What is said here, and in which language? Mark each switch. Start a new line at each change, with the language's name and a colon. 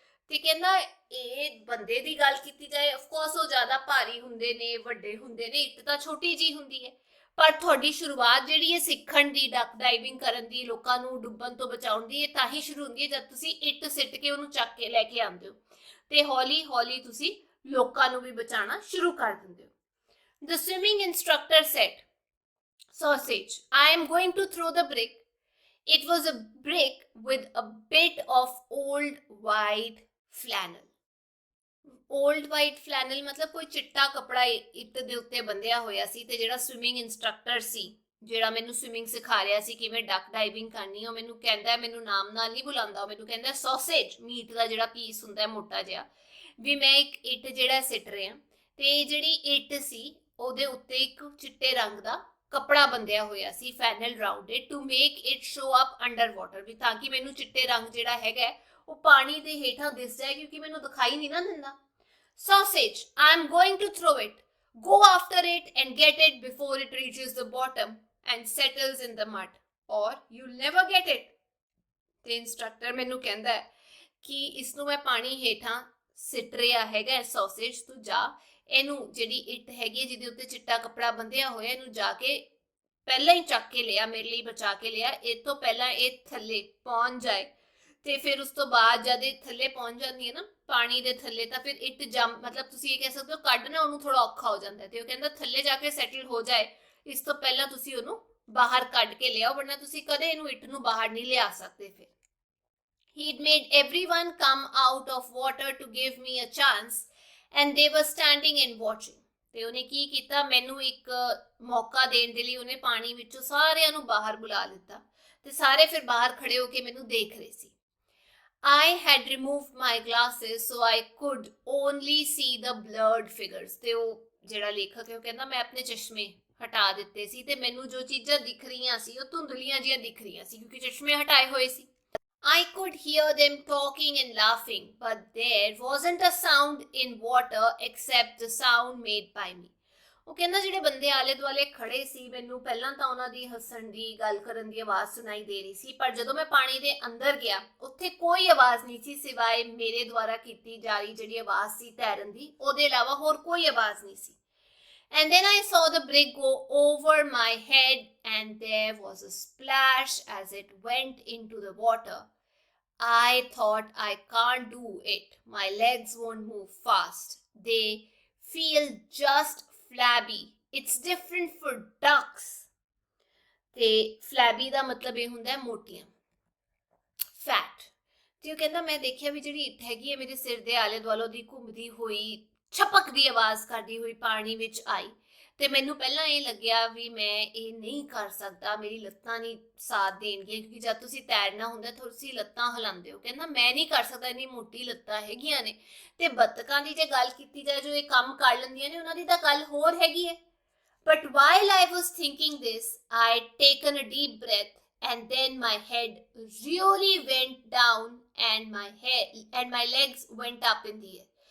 Punjabi: ਤੇ ਕਹਿੰਦਾ ਇਹ ਬੰਦੇ ਦੀ ਗੱਲ ਕੀਤੀ ਜਾਏ, ਆਫਕੋਰਸ ਉਹ ਜ਼ਿਆਦਾ ਭਾਰੀ ਹੁੰਦੇ ਨੇ, ਵੱਡੇ ਹੁੰਦੇ ਨੇ, ਇੱਟ ਤਾਂ ਛੋਟੀ ਜੀ ਹੁੰਦੀ ਹੈ, ਪਰ ਤੁਹਾਡੀ ਸ਼ੁਰੂਆਤ ਜਿਹੜੀ ਹੈ ਸਿੱਖਣ ਦੀ, ਡਕ ਡਾਈਵਿੰਗ ਕਰਨ ਦੀ, ਲੋਕਾਂ ਨੂੰ ਡੁੱਬਣ ਤੋਂ ਬਚਾਉਣ ਦੀ, ਇਹ ਤਾਂ ਹੀ ਸ਼ੁਰੂ ਹੁੰਦੀ ਹੈ ਜਦ ਤੁਸੀਂ ਇੱਟ ਸਿੱਟ ਕੇ ਉਹਨੂੰ ਚੱਕ ਕੇ ਲੈ ਕੇ ਆਉਂਦੇ ਹੋ ਤੇ ਹੌਲੀ ਹੌਲੀ ਤੁਸੀਂ ਲੋਕਾਂ ਨੂੰ ਵੀ ਬਚਾਉਣਾ ਸ਼ੁਰੂ ਕਰ ਦਿੰਦੇ ਹੋ।
English: The swimming instructor said, "Sausage, I am going to throw the brick." It was a brick with a bit of old white flannel. Old white flannel
Punjabi: ਮਤਲਬ ਕੋਈ ਚਿੱਟਾ ਕੱਪੜਾ ਇੱਟ ਦੇ ਉੱਤੇ ਬੰਨਿਆ ਹੋਇਆ ਸੀ, ਤੇ ਜਿਹੜਾ ਸਵਿਮਿੰਗ ਇੰਸਟ੍ਰਕਟਰ ਸੀ, ਜਿਹੜਾ ਮੈਨੂੰ ਸਵਿਮਿੰਗ ਸਿਖਾ ਰਿਹਾ ਸੀ ਕਿਵੇਂ ਡਕ ਡਾਈਵਿੰਗ ਕਰਨੀ, ਉਹ ਮੈਨੂੰ ਕਹਿੰਦਾ, ਮੈਨੂੰ ਨਾਮ ਨਾਲ ਨਹੀਂ ਬੁਲਾਉਂਦਾ, ਮੈਨੂੰ ਕਹਿੰਦਾ ਸੌਸੇਜ, ਮੀਟ ਦਾ ਜਿਹੜਾ ਪੀਸ ਹੁੰਦਾ ਮੋਟਾ ਜਿਹਾ, ਵੀ ਮੈਂ ਇੱਕ ਇੱਟ ਜਿਹੜਾ ਸਿੱਟ ਰਿਹਾ, ਤੇ ਜਿਹੜੀ ਇੱਟ ਸੀ ਉਹਦੇ ਉੱਤੇ ਇੱਕ ਚਿੱਟੇ ਰੰਗ ਦਾ ਕੱਪੜਾ ਬੰਨਿਆ ਹੋਇਆ ਸੀ,
English: funnel rounded, to make it show up under water,
Punjabi: ਵੀ ਤਾਂ ਕਿ ਮੈਨੂੰ ਚਿੱਟੇ ਰੰਗ ਜਿਹੜਾ ਹੈਗਾ ਉਹ ਪਾਣੀ ਦੇ ਹੇਠਾਂ ਦਿਸ ਜਾਏ, ਕਿਉਂਕਿ ਮੈਨੂੰ ਦਿਖਾਈ ਨਹੀਂ ਨਾ ਦਿੰਦਾ।
English: Sausage, I am going to throw it. Go after it and get it before it reaches the bottom and settles in the mud, or you'll never get it.
Punjabi: ਤੇ ਇੰਸਟ੍ਰਕਟਰ ਮੈਨੂੰ ਕਹਿੰਦਾ ਕਿ ਇਸ ਨੂੰ ਮੈਂ ਪਾਣੀ ਹੇਠਾਂ ਸਿੱਟ ਰਿਹਾ ਹੈਗਾ, ਸੌਸੇਜ ਤੂੰ ਜਾ, ਇਹਨੂੰ ਜਿਹੜੀ ਇੱਟ ਹੈਗੀ ਜਿਹਦੇ ਉੱਤੇ ਚਿੱਟਾ ਕੱਪੜਾ ਬੰਨਿਆ ਹੋਇਆ, ਇਹਨੂੰ ਜਾ ਕੇ ਪਹਿਲਾਂ ਹੀ ਚੱਕ ਕੇ ਲਿਆ, ਮੇਰੇ ਲਈ ਬਚਾ ਕੇ ਲਿਆ, ਇਹ ਤੋਂ ਪਹਿਲਾਂ ਇਹ ਥੱਲੇ ਪਹੁੰਚ ਜਾਏ, ਤੇ ਫਿਰ ਉਸ ਤੋਂ ਬਾਅਦ ਜਦ ਇਹ ਥੱਲੇ ਪਹੁੰਚ ਜਾਂਦੀ ਹੈ ਨਾ ਪਾਣੀ ਦੇ ਥੱਲੇ, ਤਾਂ ਫਿਰ ਇੱਟ ਜੰਮ, ਮਤਲਬ ਤੁਸੀਂ ਇਹ ਕਹਿ ਸਕਦੇ ਹੋ ਕੱਢਣਾ ਉਹਨੂੰ ਥੋੜਾ ਔਖਾ ਹੋ ਜਾਂਦਾ, ਤੇ ਉਹ ਕਹਿੰਦਾ ਥੱਲੇ ਜਾ ਕੇ ਸੈਟਲ ਹੋ ਜਾਏ, ਇਸ ਤੋਂ ਪਹਿਲਾਂ ਤੁਸੀਂ ਉਹਨੂੰ ਬਾਹਰ ਕੱਢ ਕੇ ਲਿਆਓ, ਵਰਨਾ ਤੁਸੀਂ ਕਦੇ ਇਹਨੂੰ ਇੱਟ ਨੂੰ ਬਾਹਰ ਨਹੀਂ ਲਿਆ ਸਕਦੇ। ਫਿਰ
English: he'd made everyone come out of water to give me a chance and they were standing and watching.
Punjabi: ਤੇ ਉਹਨੇ ਕੀ ਕੀਤਾ, ਮੈਨੂੰ ਇੱਕ ਮੌਕਾ ਦੇਣ ਦੇ ਲਈ ਉਹਨੇ ਪਾਣੀ ਵਿੱਚੋਂ ਸਾਰਿਆਂ ਨੂੰ ਬਾਹਰ ਬੁਲਾ ਲਿੱਤਾ, ਤੇ ਸਾਰੇ ਫਿਰ ਬਾਹਰ ਖੜੇ ਹੋ ਕੇ ਮੈਨੂੰ ਦੇਖ ਰਹੇ ਸੀ।
English: I had removed my glasses so I could only see the blurred figures.
Punjabi: ਤੇ ਉਹ ਜਿਹੜਾ ਲੇਖਕ ਹੈ ਉਹ ਕਹਿੰਦਾ ਮੈਂ ਆਪਣੇ ਚਸ਼ਮੇ ਹਟਾ ਦਿੱਤੇ ਸੀ ਤੇ ਮੈਨੂੰ ਜੋ ਚੀਜ਼ਾਂ ਦਿਖ ਰਹੀਆਂ ਸੀ ਉਹ ਧੁੰਦਲੀਆਂ ਜਿਹੀਆਂ ਦਿਖ ਰਹੀਆਂ ਸੀ, ਕਿਉਂਕਿ ਚਸ਼ਮੇ ਹਟਾਏ ਹੋਏ ਸੀ।
English: I could hear them talking and laughing, but there wasn't a sound in water except the sound made by me.
Punjabi: ਉਹ ਕਹਿੰਦਾ ਜਿਹੜੇ ਬੰਦੇ ਆਲੇ ਦੁਆਲੇ ਖੜੇ ਸੀ, ਮੈਨੂੰ ਪਹਿਲਾਂ ਤਾਂ ਉਹਨਾਂ ਦੀ ਹੱਸਣ ਦੀ, ਗੱਲ ਕਰਨ ਦੀ ਆਵਾਜ਼ ਸੁਣਾਈ ਦੇ ਰਹੀ ਸੀ, ਪਰ ਜਦੋਂ ਮੈਂ ਪਾਣੀ ਦੇ ਅੰਦਰ ਗਿਆ ਉੱਥੇ ਕੋਈ ਆਵਾਜ਼ ਨਹੀਂ ਸੀ ਸਿਵਾਏ ਮੇਰੇ ਦੁਆਰਾ ਕੀਤੀ ਜਾ ਰਹੀ ਜਿਹੜੀ ਆਵਾਜ਼ ਸੀ ਤੈਰਨ ਦੀ, ਉਹਦੇ ਇਲਾਵਾ ਹੋਰ ਕੋਈ ਆਵਾਜ਼ ਨਹੀਂ ਸੀ।
English: And then I saw the brick go over my head and there was a splash as it went into the water. I thought I can't do it. My legs won't move fast. They feel just flabby. It's different for ducks.
Punjabi: ਤੇ ਫਲੈਬੀ ਦਾ ਮਤਲਬ ਇਹ ਹੁੰਦਾ ਹੈ ਮੋਟੀਆਂ, fat. ਤੇ ਉਹ ਕਹਿੰਦਾ ਮੈਂ ਦੇਖਿਆ ਵੀ ਜਿਹੜੀ ਇੱਟ ਹੈਗੀ ਹੈ ਮੇਰੇ ਸਿਰ ਦੇ ਆਲੇ ਦੁਆਲੋਂ ਦੀ ਘੁੰਮਦੀ ਹੋਈ ਛਪਕ ਦੀ ਆਵਾਜ਼ ਕਰਦੀ ਹੋਈ ਪਾਣੀ ਵਿੱਚ ਆਈ। ਤੇ ਮੈਨੂੰ ਪਹਿਲਾਂ ਇਹ ਲੱਗਿਆ ਵੀ ਮੈਂ ਇਹ ਨਹੀਂ ਕਰ ਸਕਦਾ, ਮੇਰੀ ਲੱਤਾਂ ਨਹੀਂ ਸਾਥ ਦੇਣਗੀਆਂ, ਕਿਉਂਕਿ ਜਦ ਤੁਸੀਂ ਤੈਰਨਾ ਹੁੰਦਾ ਤੁਸੀਂ ਲੱਤਾਂ ਹਿਲਾਉਂਦੇ ਹੋ। ਕਹਿੰਦਾ ਮੈਂ ਨਹੀਂ ਕਰ ਸਕਦਾ, ਇੰਨੀ ਮੋਟੀ ਲੱਤਾਂ ਹੈਗੀਆਂ ਨੇ। ਤੇ ਬੱਤਕਾਂ ਦੀ ਜੇ ਗੱਲ ਕੀਤੀ ਜਾਏ ਜੋ ਇਹ ਕੰਮ ਕਰ ਲੈਂਦੀਆਂ ਨੇ, ਉਹਨਾਂ ਦੀ ਤਾਂ ਗੱਲ ਹੋਰ ਹੈਗੀ ਹੈ।
English: But while I was thinking this, I'd taken a deep breath, and then my head really went down and my legs went up in the air.